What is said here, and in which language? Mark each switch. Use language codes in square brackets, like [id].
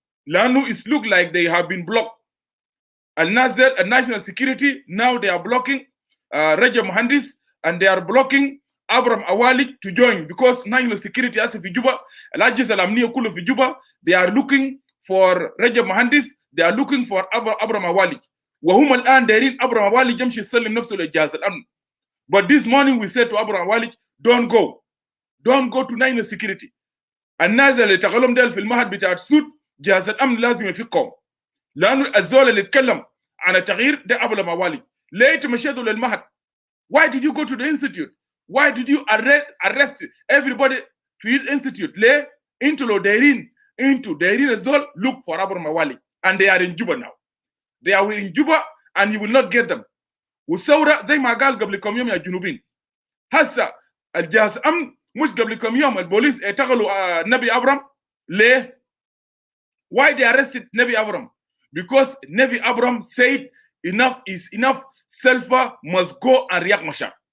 [ar] لانه [en] it look like they have been blocked. الناشونال security now they are blocking رجب مهندس and they are blocking ابرم اوالي to join because national security [ar] هسه في جوبا، الاجهزه الامنيه كله في جوبا [en] they are looking for رجب مهندس، they are looking for ابرم اوالي. [ar] وهم الان دايرين ابرم اوالي يمشي يسلم نفسه للجهاز الامن. [en] But this morning we said to ابرم اوالي don't go to national security. [ar] الناس اللي تغلم ديل في المهد بتاع السود جهاز الامن لازم يفكهم، لانه الزول اللي يتكلم عن التغيير ده ابرم اوالي. ليه تمشيتوا للمهد؟ [en] Why did you go to the institute? Why did you arrest everybody [ar] في الانستيتيوت؟ ليه؟ انتوا لو دايرين الزول [en] look for ابرم اوالي and they are in Juba now. They are in Juba and you will not get them. [ar] والثوره زي ما قال قبل كم يوم يا جنوبين، هسه الجهاز امن مش قبل كم يوم البوليس اعتقلوا النبي ابرم. ليه؟ [en] Why they arrested Nevi Abram? Because Nevi Abram said enough is enough. Selfa must go and Riek Machar.